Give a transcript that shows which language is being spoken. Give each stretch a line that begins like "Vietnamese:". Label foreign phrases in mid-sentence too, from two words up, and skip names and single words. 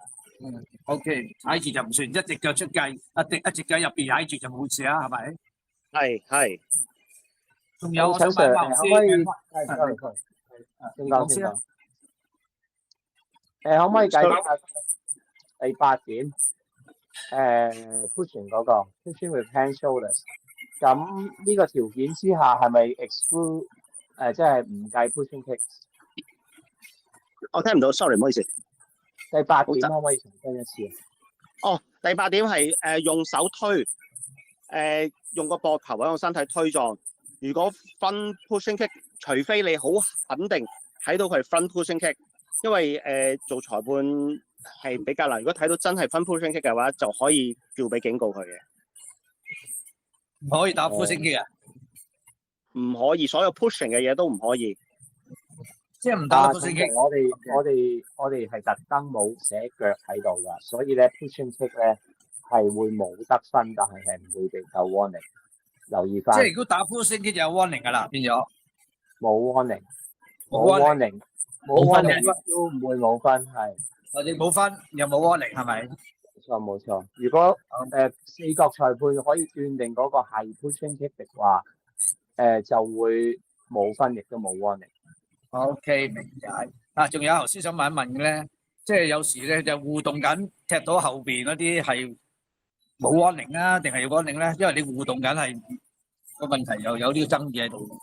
Cantonese: OK，踩住就唔算，一隻腳出界，一隻腳入邊踩住就冇事啦，係咪？係。仲有我想陳 Sir，問可唔可以先講先啦。可唔可以解釋下第8點？pushing 嗰個
English: pushing with hand shoulders，
Cantonese: 咁呢個條件之下係咪 exclude 即係唔計 pushing kicks？我聽唔到 ，sorry， 唔好意思。第8點可唔可以重申一次啊？哦，第8點係用手推，用個膊頭或者用身體推撞。如果
English: front pushing kick，
Cantonese: 除非你好肯定睇到佢係
English: front pushing kick，
Cantonese: 因為做裁判係比較難。如果睇到真係
English: front pushing kick
Cantonese: 嘅話，就可以叫俾警告佢嘅。唔可以打
English: pushing kick
Cantonese: 啊？唔可以，所有 pushing 嘅嘢都唔可以。即係唔打
English: pushing kick。
Cantonese: 我哋係特登冇寫腳喺度㗎，所以咧
English: pushing kick
Cantonese: 咧係會冇得分，但係唔會被扣 warning。留意翻。即係如果打
English: pushing kick
Cantonese: 就有 warning 㗎啦，變咗。冇 warning，冇 warning，都唔會冇分，係。我哋冇分又冇 warning 係咪？冇錯。如果4角裁判可以斷定嗰個係
English: pushing kick
Cantonese: 嘅話，就會冇分，亦都冇 warning。 OK， 明解。仲有頭先想問一問嘅咧，即係有時咧就互動緊，踢到後邊嗰啲係冇 warning 啊，定係有 warning 咧？因為你互動緊係個問題又有呢個爭議喺度。